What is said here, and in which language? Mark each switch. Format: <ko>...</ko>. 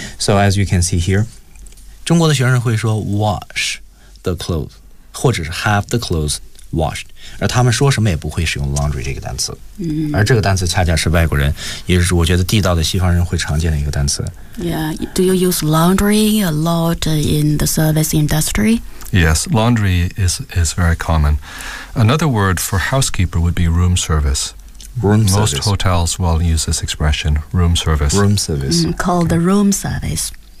<en>So as you can see here,</en> <zh>中国的学生会说</zh> <en>wash the clothes,</en> <zh>或者是</zh> <en>have the clothes washed.</en> <zh>而他们说什么也不会使用 laundry 这个单词。而这个单词恰恰是外国人，也是我觉得地道的西方人会常见的一个单词。</zh> <en>Yeah, do you use laundry a lot in the service industry? Yes, laundry is very common. Another word for housekeeper would be room service. Room Most service. Hotels will use this expression, room service. Room service. Called the room service.</en>